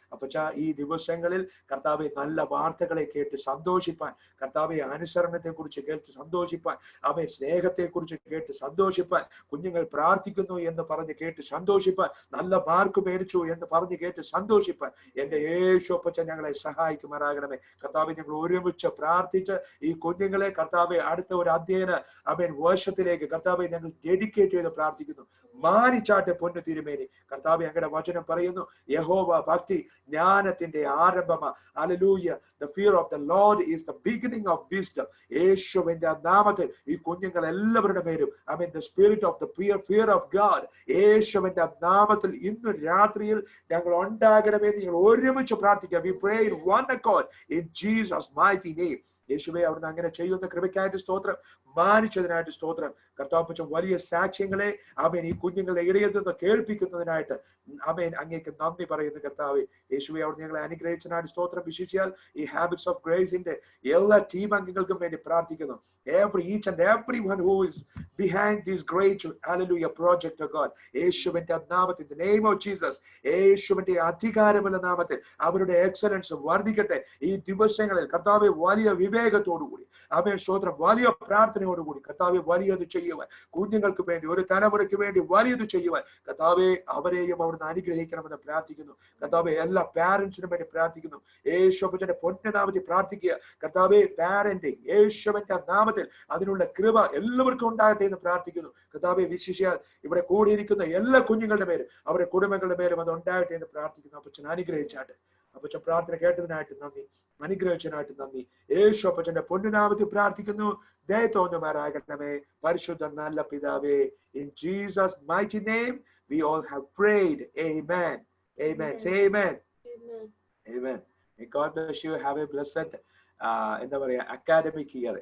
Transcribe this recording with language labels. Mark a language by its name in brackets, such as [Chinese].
[Malayalam] അപ്പച്ചാ, ഈ ദിവസങ്ങളിൽ കർത്താവെ, നല്ല വാർത്തകളെ കേട്ട് സന്തോഷിപ്പാൻ, കർത്താവെ, അനുസരണത്തെ കുറിച്ച് കേട്ട് സന്തോഷിപ്പാൻ, അവൻ സ്നേഹത്തെ കുറിച്ച് കേട്ട് സന്തോഷിപ്പാൻ, കുഞ്ഞുങ്ങൾ പ്രാർത്ഥിക്കുന്നു എന്ന് പറഞ്ഞ് കേട്ട് സന്തോഷിപ്പാൻ, നല്ല മാർക്ക് മേടിച്ചു എന്ന് പറഞ്ഞ് കേട്ട് സന്തോഷിപ്പാൻ എന്റെ യേശു അപ്പച്ചൻ ഞങ്ങളെ സഹായിക്കുമാറാകണമേ. കർത്താവെ, ഞങ്ങൾ ഒരുമിച്ച് പ്രാർത്ഥിച്ച് ഈ കുഞ്ഞുങ്ങളെ കർത്താവെ അടുത്ത ഒരു അധ്യയന വർഷത്തിലേക്ക് കർത്താവെ ഞങ്ങൾ ഡെഡിക്കേറ്റ് ചെയ്ത് പ്രാർത്ഥിക്കുന്നു. മാനിച്ചാട്ടെ പൊന്നു തിരുമേനി. കർത്താവെ, ഞങ്ങളുടെ വചനം പറയുന്നു, യഹോവ ഭക്തി ജ്ഞാനത്തിന്റെ ആരംഭമാ. Hallelujah. [English] The fear of the Lord is the beginning of wisdom. [Malayalam] യേശുവിന്റെ നാമത്തിൽ ഈ കുഞ്ഞുങ്ങൾ എല്ലാവരുടെ മേലും [English] the spirit of the fear of God [Malayalam] യേശുവിന്റെ നാമത്തിൽ ഇന്ന് രാത്രിയിൽ ഞങ്ങൾ ഉണ്ടാകണമെന്ന് ഞങ്ങൾ ഒരുമിച്ച് പ്രാർത്ഥിക്കാം. [English] We pray in one accord in Jesus' mighty name. [Malayalam] യേശുവേ, അവിടുന്ന് അങ്ങനെ ചെയ്യുന്ന കൃപയ്ക്കായിട്ട് സ്തോത്രം, മാനിച്ചതിനായിട്ട് സ്തോത്രം. കർത്താവ് വലിയ സാക്ഷ്യങ്ങളെ ഈ കുഞ്ഞുങ്ങളുടെ ഇടയിൽ നിന്ന് കേൾപ്പിക്കുന്നതിനായിട്ട് അങ്ങേക്ക് നന്ദി പറയുന്നു. കർത്താവെ, യേശുവേ, അവിടുന്ന് ഞങ്ങളെ അനുഗ്രഹിച്ചതിനായിട്ട് സ്തോത്രം. വിശേഷിച്ചാൽ ഈ ഹാബിറ്റ്സ് ഓഫ് ഗ്രേസിന്റെ എല്ലാ ടീം അംഗങ്ങൾക്കും വേണ്ടി പ്രാർത്ഥിക്കുന്നു. [English] each and everyone who is behind this great hallelujah project of God, [Malayalam] യേശുവിന്റെ നാമത്തിൽ, [English] in the name of Jesus, [Malayalam] യേശുവിന്റെ അധികാരമുള്ള നാമത്തിൽ അവരുടെ എക്സലൻസ് വർദ്ധിക്കട്ടെ. ഈ ദിവസങ്ങളിൽ കർത്താവെ, വലിയ വിവേകത്തോടുകൂടി സ്തോത്രം, വലിയ പ്രാർത്ഥനയോടുകൂടി കർത്താവെ വലിയത് ചെയ്യുവാൻ, കുഞ്ഞുങ്ങൾക്ക് വേണ്ടി, ഒരു തലമുറയ്ക്ക് വേണ്ടി വലിയത് ചെയ്യുവാൻ കർത്താവെ അവരെയും അവിടുന്ന് അനുഗ്രഹിക്കണമെന്ന് പ്രാർത്ഥിക്കുന്നു. കർത്താവെ, എല്ലാ പാരന്റ്സിനും വേണ്ടി പ്രാർത്ഥിക്കുന്നു. യേശുവിന്റെ പൊന്നനാമത്തിൽ പ്രാർത്ഥിക്കുക. കർത്താവെ, പാരന്റിങ് യേശുവിന്റെ നാമത്തിൽ അതിനുള്ള കൃപ എല്ലാവർക്കും ഉണ്ടാകട്ടെ എന്ന് പ്രാർത്ഥിക്കുന്നു. കർത്താവെ, വിശേഷിച്ചാൽ ഇവിടെ കൂടിയിരിക്കുന്ന എല്ലാ കുഞ്ഞുങ്ങളുടെ പേരും അവരുടെ കുടുംബങ്ങളുടെ പേരും അത് ഉണ്ടാകട്ടെ എന്ന് പ്രാർത്ഥിക്കുന്നു. അപ്പച്ചൻ അനുഗ്രഹിച്ചാട്ടെ. അപ്പച്ചൻ പ്രാർത്ഥന കേട്ടതിനായിട്ട് നന്ദി, അനുഗ്രഹിച്ചതിനായിട്ട് നന്ദി. യേശു അപ്പച്ചന്റെ പൊന്നുനാമത്തിൽ പ്രാർത്ഥിക്കുന്നു. ദയ തോന്നുമാറാകണമേ പരിശുദ്ധ നല്ല പിതാവേ. [English] In Jesus' mighty name we all have prayed. Amen. Amen. Say amen. Amen. Amen. May God bless you. Have a blessed [Malayalam] എന്താ പറയാ [English] academic year.